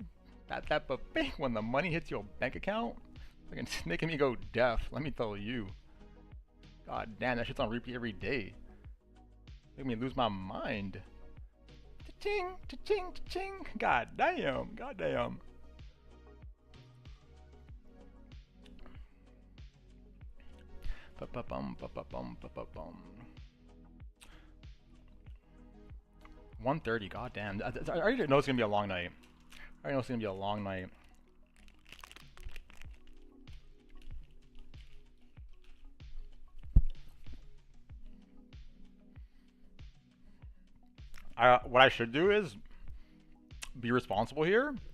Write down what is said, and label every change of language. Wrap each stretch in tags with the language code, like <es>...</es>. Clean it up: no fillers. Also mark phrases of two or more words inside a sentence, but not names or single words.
<en>Tap a pink when the money hits your bank account. It's making me go deaf, let me tell you. God damn, that shit's on repeat every day. Making me lose my mind. Cha-ching, cha-ching, cha-ching. God damn, god damn. Ba-ba-bum, ba-ba-bum, ba-ba-bum. 1:30, god damn. I already know it's gonna be a long night. I already know it's gonna be a long night. What I should do is be responsible here.</en>